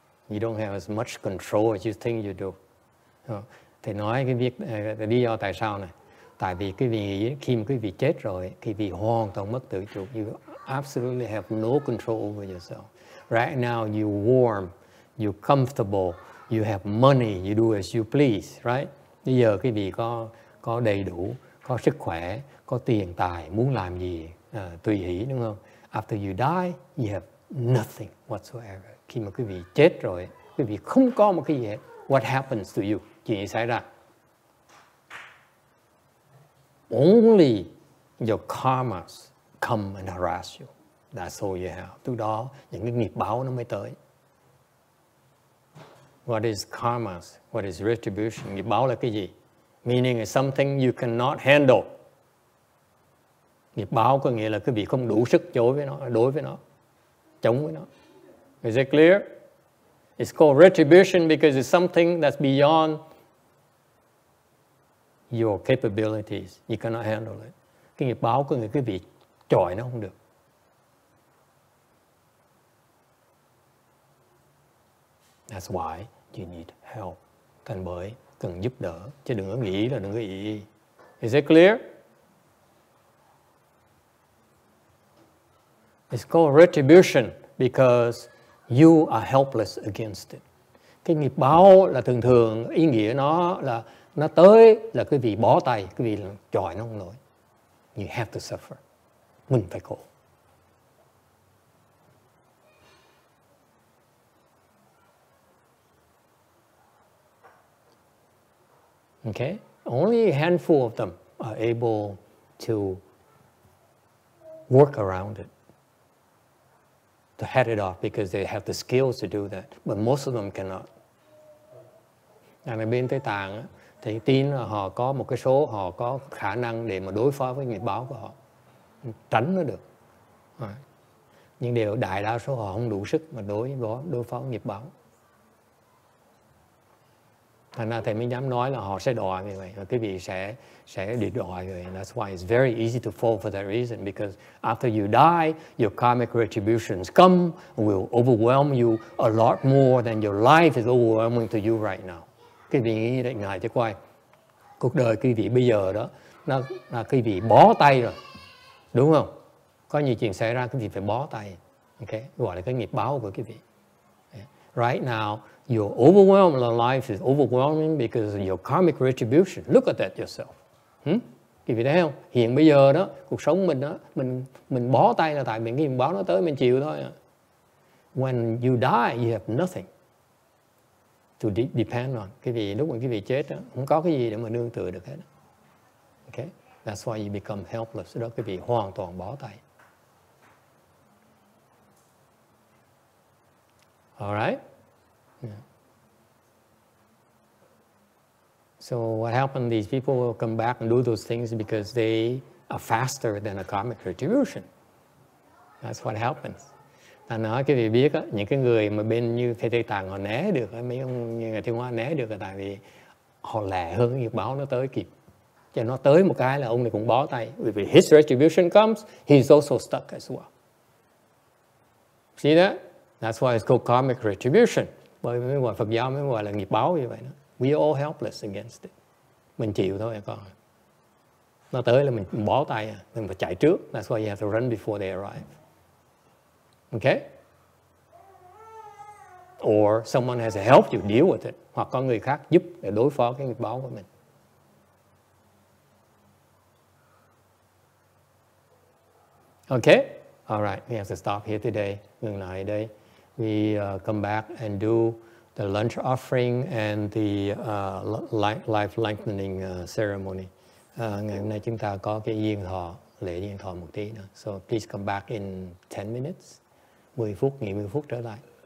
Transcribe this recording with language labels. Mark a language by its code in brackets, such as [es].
[en] You don't have as much control as you think you do. [vi] Thầy nói cái việc lý do tại sao này. Tại vì quý vị khi mà quý vị chết rồi, quý vị hoàn toàn mất tự chủ. [en] You absolutely have no control over yourself. Right now you're warm, you're comfortable, you have money, you do as you please, right? [vi] Bây giờ quý vị có đầy đủ, có sức khỏe, có tiền tài, muốn làm gì tùy hỷ, đúng không? [en] After you die, you have nothing whatsoever. [vi] Khi mà quý vị chết rồi, quý vị không có một cái gì hết. [en] What happens to you? [vi] Chuyện gì xảy ra? [en] Only your karmas come and harass you. That's all you have. [vi] Từ đó, những cái nghiệp báo nó mới tới. [en] What is karmas? What is retribution? [vi] Nghiệp báo là cái gì? [en] Meaning is something you cannot handle. [vi] Nghiệp báo có nghĩa là quý vị không đủ sức đối với nó, chống với nó. [en] Is it clear? It's called retribution because it's something that's beyond your capabilities. You cannot handle it. [vi] Cái nghiệp báo có nghĩa quý vị chọi nó không được. [en] That's why you need help. [vi] Thành bởi cần giúp đỡ, chứ đừng có nghĩ là đừng có ý. [en] Is it clear? It's called retribution because you are helpless against it. [vi] Cái nghiệp báo là thường ý nghĩa nó là nó tới là quý vị bó tay, quý vị chọi nó không nổi. [en] You have to suffer. [vi] Mình phải khổ. [en] Okay? Only a handful of them are able to work around it, to head it off because they have the skills to do that. But most of them cannot. [vi] Ở bên Tây Tạng á, thì tin là họ có một cái số, họ có khả năng để mà đối phó với nghiệp báo của họ, tránh nó được. Nhưng đại đa số họ không đủ sức mà đối phó với nghiệp báo. Thành ra thầy mới dám nói là họ sẽ đòi như vậy, và quý vị sẽ bị đòi như vậy. [en] That's why it's very easy to fall for that reason, because after you die, your karmic retributions come and will overwhelm you a lot more than your life is overwhelming to you right now. [vi] Quý vị nghĩ đấy, ngài cho coi, cuộc đời quý vị bây giờ đó, nó là quý vị bó tay rồi, đúng không? Có nhiều chuyện xảy ra quý vị phải bó tay, okay? Gọi là cái nghiệp báo của quý vị. [en] Right now, your overwhelmed life is overwhelming because of your karmic retribution. Look at that yourself. [vi] Quý vị thấy không? Hiện bây giờ đó, cuộc sống mình đó, mình bó tay là tại vì cái nghiệp báo nó tới mình chịu thôi. [en] When you die, you have nothing to depend on. [vi] Lúc mà quý vị chết đó, không có cái gì để mà nương tựa được hết. [en] Okay? That's why you become helpless. [vi] Đó quý vị hoàn toàn bó tay. [en] All right? Yeah. So what happened? These people will come back and do those things because they are faster than a karmic retribution. That's what happens. [vi] Ta nói cái vị biết á, những cái người mà bên như Tây Tạng họ né được, mấy ông như người Thiên Hoa né được là tại vì họ lẹ hơn cái nghiệp báo nó tới kịp. Cho nó tới một cái là ông này cũng bó tay. [en] Vì his retribution comes, he's also stuck as well. See that? That's why it's called karmic retribution. [vi] Bởi vì mới gọi Phật giáo mới gọi là nghiệp báo như vậy đó. [en] We are all helpless against it. [vi] Mình chịu thôi con. Nó tới là mình bó tay, mình phải chạy trước. [en] That's why you have to run before they arrive. Okay? Or someone has to help you deal with it. [vi] Hoặc có người khác giúp để đối phó cái nghiệp báo của mình. [en] Okay? All right, we have to stop here today. [vi] Ngừng lại đây. [en] We come back and do the lunch offering and the life lengthening ceremony. [vi] Ngày hôm nay chúng ta có cái diên thọ, lễ diên thọ một tí nữa. [en] So please come back in 10 minutes. [vi] 10 phút, nghỉ 10 phút trở lại.